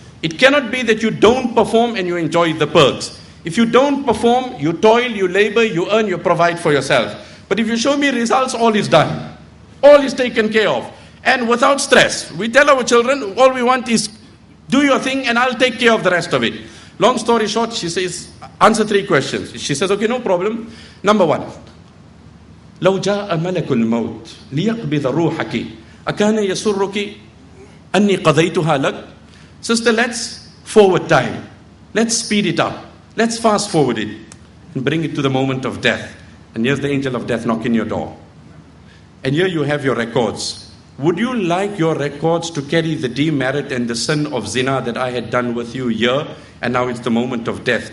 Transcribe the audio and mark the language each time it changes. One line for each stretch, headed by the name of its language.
English: It cannot be that you don't perform and you enjoy the perks. If you don't perform, you toil, you labor, you earn, you provide for yourself. But if you show me results, all is done. All is taken care of. And without stress. We tell our children, all we want is do your thing and I'll take care of the rest of it. Long story short, she says, answer 3 questions. She says, okay, no problem. Number 1.
Arabic: لو جاء ملك الموت ليقبض روحك أكان يسرك أني قضيتها لك.
English: Sister, let's forward time. Let's speed it up. Let's fast forward it and bring it to the moment of death. And here's the angel of death knocking your door. And here you have your records. Would you like your records to carry the demerit and the sin of Xena that I had done with you here, and now it's the moment of death?